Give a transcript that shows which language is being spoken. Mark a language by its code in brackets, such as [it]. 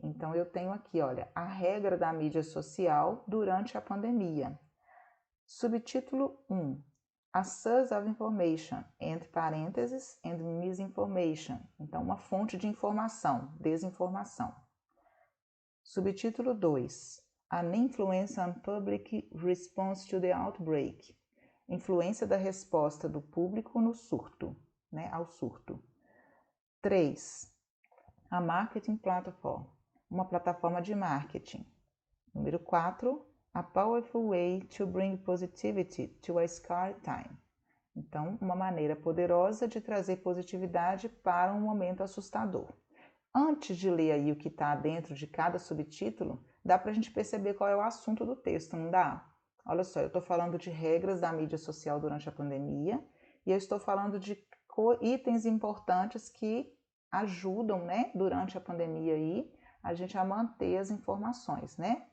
[pt] Então, eu tenho aqui, olha, a regra da mídia social durante a pandemia. [en] Subtítulo 1, a source of information, [pt] entre parênteses, [en] and misinformation. [pt] Então, uma fonte de informação, desinformação. Subtítulo 2. [en] An influence on public response to the outbreak. [pt] Influência da resposta do público no surto, né, ao surto. 3. [en] A marketing platform. [pt] Uma plataforma de marketing. Número 4. [en] A powerful way to bring positivity to a scar time. [pt] Então, uma maneira poderosa de trazer positividade para um momento assustador. Antes de ler aí o que está dentro de cada subtítulo, dá para a gente perceber qual é o assunto do texto, não dá? Olha só, eu estou falando de regras da mídia social durante a pandemia e eu estou falando de itens importantes que ajudam, né, durante a pandemia aí, a gente a manter as informações, né?